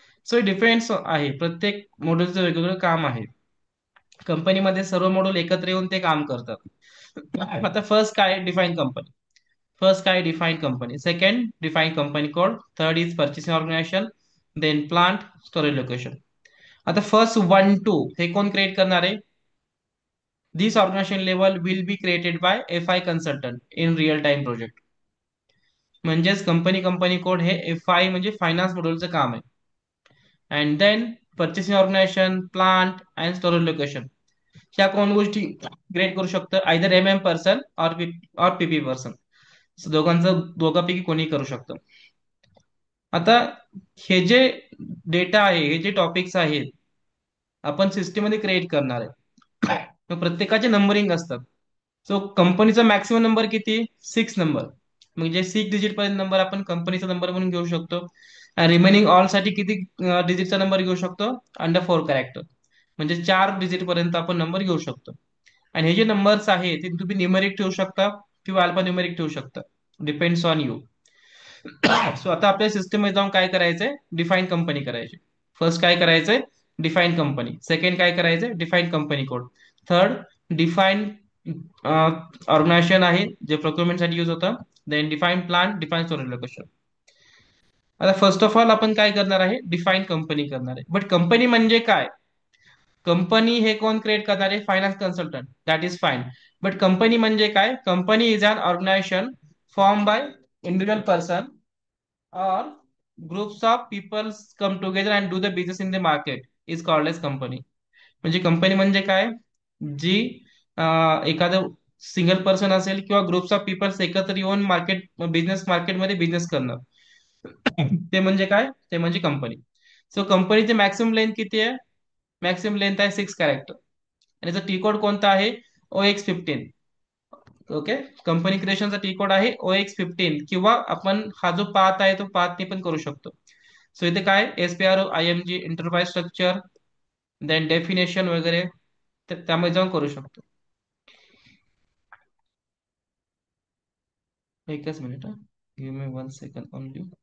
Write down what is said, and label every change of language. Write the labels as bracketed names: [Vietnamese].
[Marathi] So depends आहे, प्रत्येक मॉड्यूलचं वेगवेगळं काम आहे. कंपनीमध्ये सर्व मॉड्यूल एकत्र येऊन ते काम करतात. [English] आता फर्स्ट काय? Define company. First काय? Define company. Second define company code. Third is purchasing organisation. Then plant, storage location. [Marathi] आता फर्स्ट 1-2 हे कोण क्रिएट करणार आहे? [English] This organization level will be created by FI consultant in real time project. [Marathi] म्हणजेच company company code हे FI म्हणजे finance मॉड्यूलचं काम आहे. And then purchasing organisation, plant and storage location ह्या कोण गोष्टी क्रिएट करू शकतं? [English] Either person or PP person. [Marathi] दोघांचं दोघांपैकी कोणी करू शकतं. आता हे जे डेटा आहे, हे जे टॉपिक्स आहेत, आपण सिस्टीम मध्ये क्रिएट करणार आहे. तर प्रत्येकाचे नंबरिंग असतात. सो कंपनीचा मॅक्सिमम नंबर किती? 6 नंबर. म्हणजे 6 डिजिट पर्यंत नंबर आपण कंपनीचा नंबर म्हणून घेऊ शकतो. रिमेनिंग ऑल साठी किती डिजिटचा नंबर घेऊ शकतो? Under 4 character. म्हणजे 4 डिजिट पर्यंत आपण नंबर घेऊ शकतो. आणि हे जे नंबर्स आहेत ते तुम्ही न्यूमेरिक ठेवू शकता किंवा अल्फा न्यूमेरिक ठेवू शकता. [English] Depends on you. [Marathi] सो आता आपल्या सिस्टम मध्ये जाऊन काय करायचंय? डिफाईन कंपनी करायची. फर्स्ट काय करायचंय? Define company. सेकंड काय करायचंय? Define company code. Third define organisation आहे जे प्रोक्युरमेंट साठी यूज होतं. Then define plan, define storage location. आता फर्स्ट ऑफ ऑल आपण काय करणार आहे? डिफाईन कंपनी करणार आहे. बट कंपनी म्हणजे काय? कंपनी हे कोण क्रिएट करणार आहे? Finance consultant. [English] That is fine. [Marathi] But company म्हणजे काय? [English] Company is an organisation form by individual person or groups of people come together and do the business in the market is called as company. [Marathi] म्हणजे company म्हणजे काय? जी एखादं single person असेल किंवा groups of people's एकत्र येऊन मार्केटमध्ये business करणं. ते म्हणजे काय? ते म्हणजे कंपनी. सो कंपनीची मॅक्सिमम लेंथ किती आहे? मॅक्सिमम लेंथ आहे 6 कॅरेक्टर. आणि याचा टी कोड कोणता आहे? OX15. Okay. Company क्रिएशनचा T code आहे OX15, किंवा आपण हा जो पाथ आहे तो पाथने पण करू शकतो. सो इथे काय? SPRO IMG enterprise structure, then definition वगैरे त्यामध्ये जाऊन करू शकतो. एकच minute, [English] Give me 1 second only.